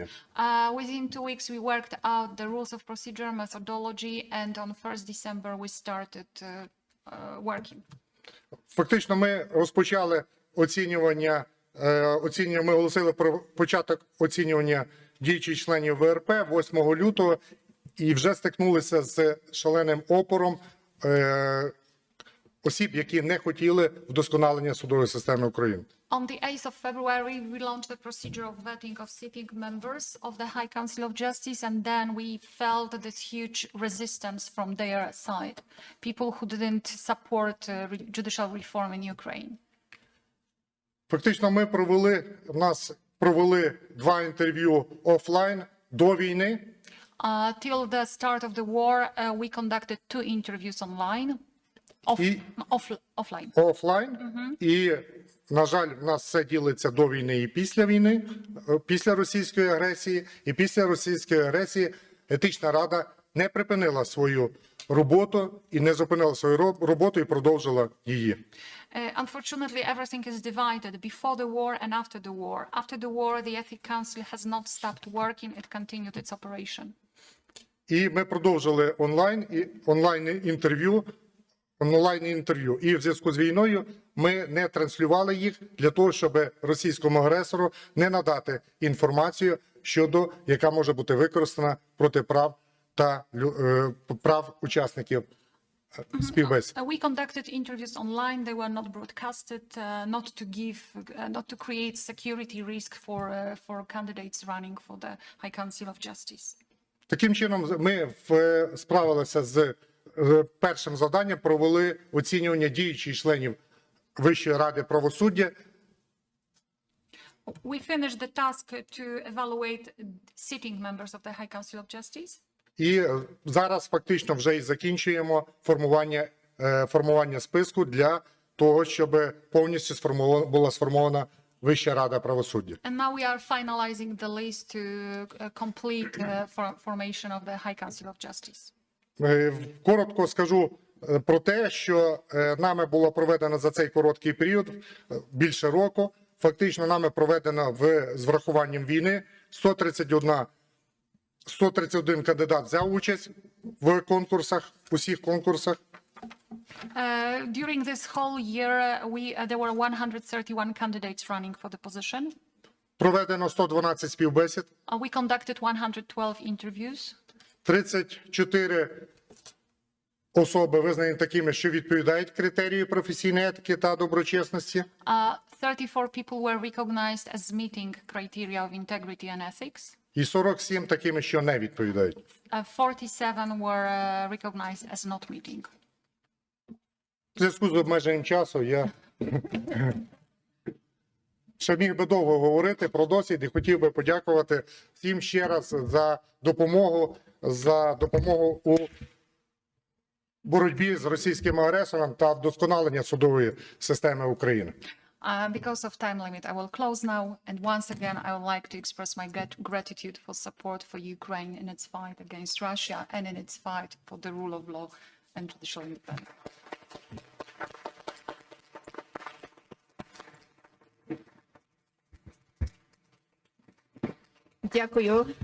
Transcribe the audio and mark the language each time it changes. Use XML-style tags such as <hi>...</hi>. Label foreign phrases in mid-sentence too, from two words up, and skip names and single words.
<en>Within 2 weeks, we worked out the rules of procedure, methodology, and on 1st December, we started working.</en> <uk>Фактично, ми розпочали оцінювання, ми оголосили про початок оцінювання діючих членів ВРП 8 лютого і вже стикнулися з шаленим опором осіб, які не хотіли вдосконалення судової системи України.</uk> <en>On the 8th of February, we launched the procedure of vetting of sitting members of the High Council of Justice, and then we felt this huge resistance from their side, people who didn't support judicial reform in Ukraine.</en> <uk>Фактично, в нас провели 2 інтерв'ю офлайн до війни.</uk> <en>Till the start of the war, we conducted 2 interviews online.</en> <uk>Офлайн. І, на жаль, в нас все ділиться до війни і після війни, після російської агресії. І після російської агресії етична рада не припинила свою роботу і не зупинила свою роботу і продовжила її.</uk> <en>Unfortunately, everything is divided before the war and after the war. After the war, the Ethic Council has not stopped working, it continued its operation.</en> <uk>І ми продовжили онлайн інтерв'ю. І в зв'язку з війною ми не транслювали їх для того, щоб російському агресору не надати інформацію щодо, яка може бути використана проти прав та прав учасників співбесід.</uk> <en>We conducted interviews online. They were not broadcasted, not to create security risk for candidates running for the High Council of Justice.</en> <uk>Таким чином, ми справилися з першим завданням, провели оцінювання діючих членів Вищої ради правосуддя.</uk> <en>We finished the task to evaluate sitting members of the High Council of Justice.</en> <uk>І зараз фактично вже і закінчуємо формування списку для того, щоб повністю була сформована Вища рада правосуддя.</uk> <en>And now we are finalizing the list to complete formation of the High Council of Justice.</en> <uk>Коротко скажу про те, що нами було проведено за цей короткий період, більше року. Фактично нами проведено з врахуванням війни 131 кандидат взяв участь в конкурсах, усіх конкурсах.</uk> <en>During this whole year, there were 131 candidates running for the position.</en> <uk>Проведено 112 співбесід.</uk> <en>We conducted 112 interviews.</en> <uk>34 особи визнані такими, що відповідають критерію професійної етики та доброчесності.</uk> <en>34 people were recognized as meeting criteria of integrity and ethics.</en> <uk>І 47 такими, що не відповідають.</uk> <en>47 were recognized as not meeting.</en> <uk>В зв'язку з обмеженням часу я ще міг би довго говорити про досвід і хотів би подякувати всім ще раз за допомогу у боротьбі з російським агресором та вдосконалення судової системи України.</uk> <en>Because of time limit, I will close now. And once again, I would like to express my gratitude for support for Ukraine in its fight against Russia and in its fight for the rule of law and judicial independence.</en> <uk>Дякую.</uk>